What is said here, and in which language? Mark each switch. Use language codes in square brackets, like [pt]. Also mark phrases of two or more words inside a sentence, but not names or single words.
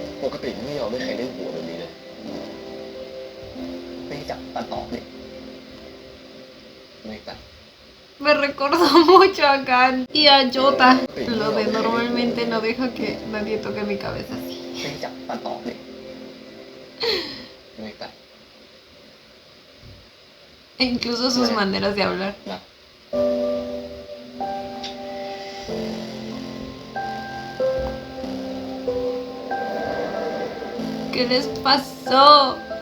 [th] กติไม่ยอมให้ใครเล่นหัวแบบนี้เลยไม่จับตัดออกนี่ไม่ตัด [es] Me recordó mucho a Gan y a Jota. Lo de normalmente no deja que nadie toque mi cabeza así. [th] ไม่จับตัดออกนี่ไม่ตัด [es] E incluso sus maneras de hablar. [th] นะ [es] ¿Qué les pasó?